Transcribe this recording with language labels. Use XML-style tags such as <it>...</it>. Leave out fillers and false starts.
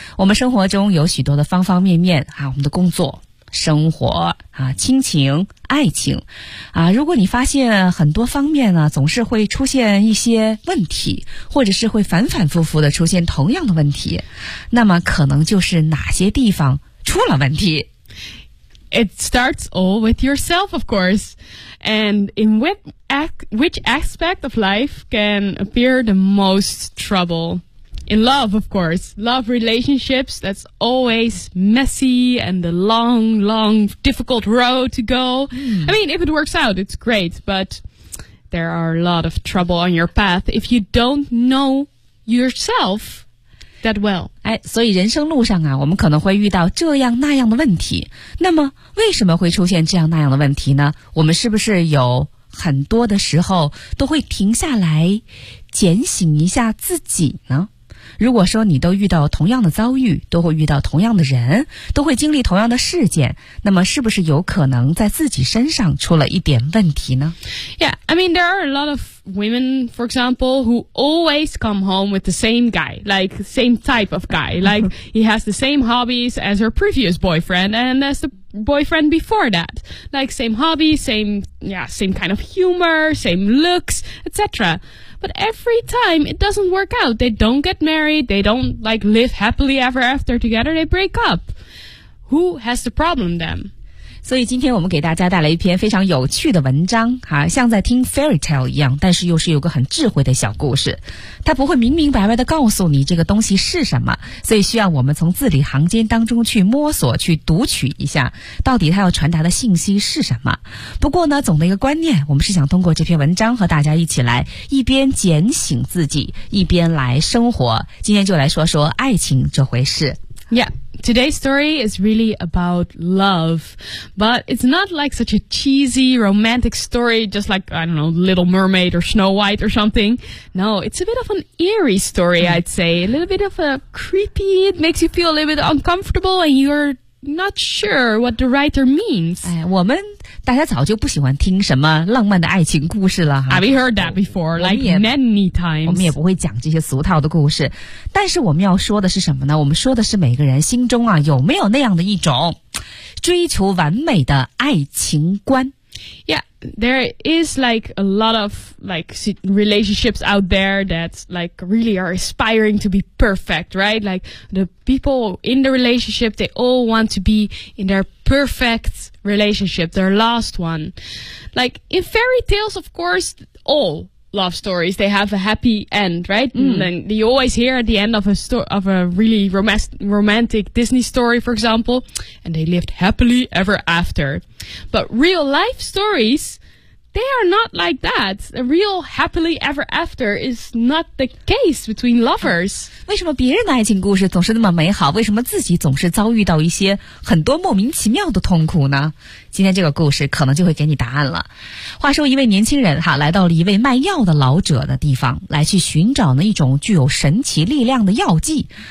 <zh>我们生活中有许多的方方面面啊，我们的工作、生活啊、亲情、爱情啊，如果你发现很多方面呢总是会出现一些问题，或者是会反反复复的出现同样的问题，那么可能就是哪些地方出了问题。</zh> <en>It starts all with yourself, of course. And in which aspect of life can appear the most trouble? In love, of course. Love relationships, that's always messy and the long, long, difficult road to go. I mean, if it works out, it's great. But there are a lot of trouble on your path if you don't know yourself. That well.</en> <zh>哎，所以人生路上啊，我们可能会遇到这样那样的问题。那么，为什么会出现这样那样的问题呢？我们是不是有很多的时候都会停下来检省一下自己呢？如果说你都遇到同样的遭遇，都会遇到同样的人，都会经历同样的事件，那么是不是有可能在自己身上出了一点问题呢？</zh> <en>Yeah, I mean, there are a lot of women, for example, who always come home with the same guy, like same type of guy, like he has the same hobbies as her previous boyfriend and as the boyfriend before that, like same hobbies, same kind of humor, same looks, etc. But every time it doesn't work out, they don't get married, they don't like live happily ever after together, they break up. Who has the problem then?</en> <zh>所以今天我们给大家带来一篇非常有趣的文章、啊、像在听 fairy tale 一样，但是又是有个很智慧的小故事。它不会明明白白地告诉你这个东西是什么，所以需要我们从字里行间当中去摸索，去读取一下到底它要传达的信息是什么。不过呢，总的一个观念，我们是想通过这篇文章和大家一起来一边检省自己，一边来生活。今天就来说说爱情这回事。</zh> <en>Yeah, today's story is really about love, but it's not like such a cheesy romantic story, just like, I don't know, Little Mermaid or Snow White or something. No, it's a bit of an eerie story, I'd say. A little bit of a creepy, it makes you feel a little bit uncomfortable and you're not sure what the writer means.</en> <zh>哎，我们大家早就不喜欢听什么浪漫的爱情故事了。</zh> <en>Have you heard that before? Like many times.</en> <zh>我们也不会讲这些俗套的故事。但是我们要说的是什么呢？我们说的是每个人心中啊，有没有那样的一种追求完美的爱情观。</zh> <en>Yeah, there is like a lot of like relationships out there that like really are aspiring to be perfect, right? Like the people in the relationship, they all want to be in their perfect relationship, their last one. Like in fairy tales, of course, all love stories, they have a happy end, right? And then you always hear at the end of a really romantic Disney story, for example, and they lived happily ever after. But real life stories, they are not like that. A real happily ever after is not the case between lovers.</en> <zh>为什么别人的爱情故事总是那么美好？为什么自己总是遭遇到一些很多莫名其妙的痛苦呢？今天这个故事可能就会给你答案了。话说一位年轻人哈，来到了一位卖药的老者的地方，来去寻找呢一种具有神奇力量的药剂。</zh>